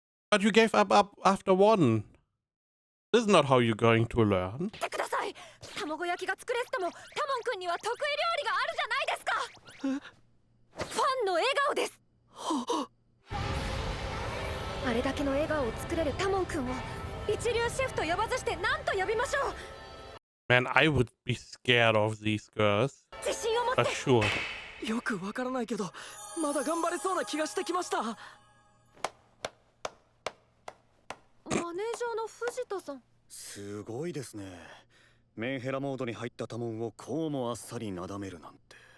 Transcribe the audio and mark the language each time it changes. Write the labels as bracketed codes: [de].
[en] But you gave up after one. This is not how you're going to learn. [ja] 見てください。卵焼きが作れずともタモン君には得意料理があるじゃないですか。ファンの笑顔です。あれだけの笑顔を作れるタモン君を一流シェフと呼ばずして何と呼びましょう。 [en] Man, I would be scared of these girls. [ja] 自信を [en] That's sure. [ja] よくわからないけどまだ頑張れそうな気がしてきました。マネージャーの藤田さん。すごいですね。メンヘラモードに入ったタモンをこうもあっさりなだめるなんて。